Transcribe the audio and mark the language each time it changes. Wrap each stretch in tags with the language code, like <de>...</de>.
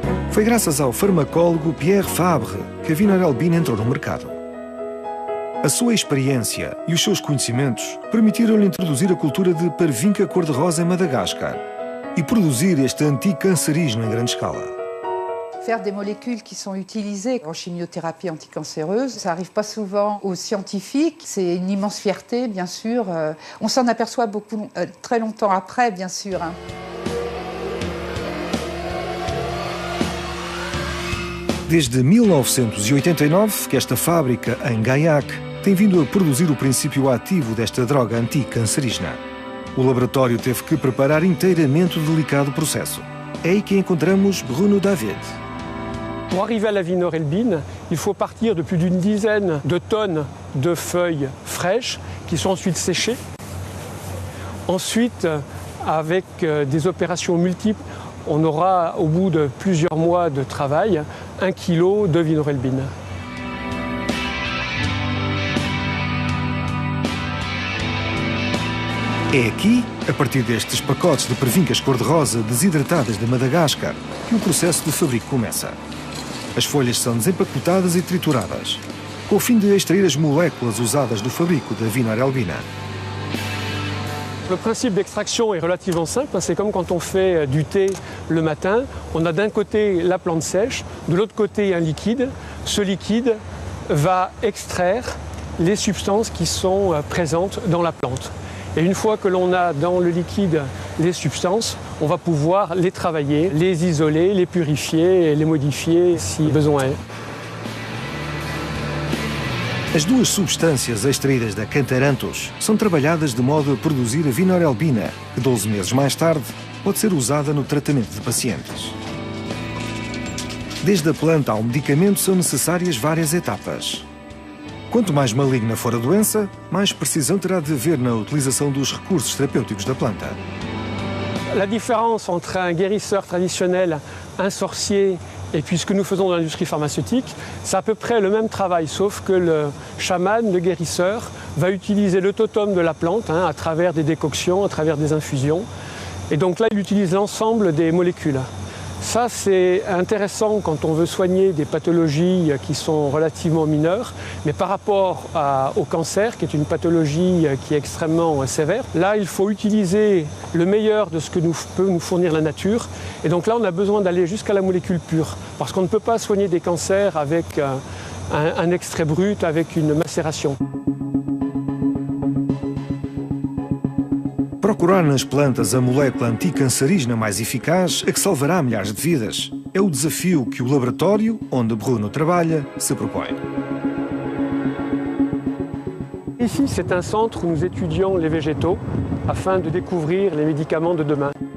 <pt>Foi graças ao farmacólogo Pierre Fabre que a vinorelbina entrou no mercado. A sua experiência e os seus conhecimentos permitiram-lhe introduzir a cultura de pervinca cor-de-rosa em Madagascar e produzir este anticancerígeno em grande escala.</pt> <fr>Faire des molécules qui sont utilisées en chimiothérapie anticancéreuse, ça n'arrive pas souvent aux scientifiques. C'est une immense fierté, bien sûr. On s'en aperçoit beaucoup, très longtemps après, bien sûr.</fr> <pt>Desde 1989 que esta fábrica, em Gaillac, tem vindo a produzir o princípio ativo desta droga anticancerígena. O laboratório teve que preparar inteiramente o delicado processo. É aí que encontramos Bruno David.</pt> <fr>Pour arriver à la vinorelbine, il faut partir de plus d'une dizaine de tonnes de feuilles fraîches qui sont ensuite séchées. Ensuite, avec des opérations multiples, on aura au bout de plusieurs mois de travail 1 kg de vinorelbine.</fr> <pt>É aqui, a partir destes pacotes de pervincas cor-de-rosa desidratadas de Madagascar, que o processo de fabrico começa. As folhas são desempacotadas e trituradas, com o fim de extrair as moléculas usadas no fabrico da vinorelbina.</pt> <fr>Le principe d'extraction est relativement simple, c'est comme quand on fait du thé le matin, on a d'un côté la plante sèche, de l'autre côté un liquide. Ce liquide va extraire les substances qui sont présentes dans la plante. Et une fois que l'on a dans le liquide les substances, on va pouvoir les travailler, les isoler, les purifier et les modifier si besoin est.</fr> <pt>As 2 substâncias extraídas da Cataranthus são trabalhadas de modo a produzir a vinorelbina, que 12 meses mais tarde pode ser usada no tratamento de pacientes. Desde a planta ao medicamento são necessárias várias etapas. Quanto mais maligna for a doença, mais precisão terá de haver na utilização dos recursos terapêuticos da planta.</pt> <fr>La différence entre un guérisseur traditionnel, un sorcier et puis ce que nous faisons dans l'industrie pharmaceutique, c'est à peu près le même travail, sauf que le chaman, le guérisseur, va utiliser le totem de la plante à travers des décoctions, à travers des infusions. Et donc là, il utilise l'ensemble des molécules. Ça, c'est intéressant quand on veut soigner des pathologies qui sont relativement mineures, mais par rapport au cancer, qui est une pathologie qui est extrêmement sévère, là, il faut utiliser le meilleur de ce que peut nous fournir la nature. Et donc là, on a besoin d'aller jusqu'à la molécule pure, parce qu'on ne peut pas soigner des cancers avec un extrait brut, avec une macération.</fr> <pt>Procurar nas plantas a molécula anticancerígena mais eficaz é que salvará milhares de vidas. é o desafio que o laboratório, onde Bruno trabalha, se propõe.</pt> <fr>Ici, c'est un centre où nous étudions les végétaux afin de découvrir les médicaments de demain.</fr>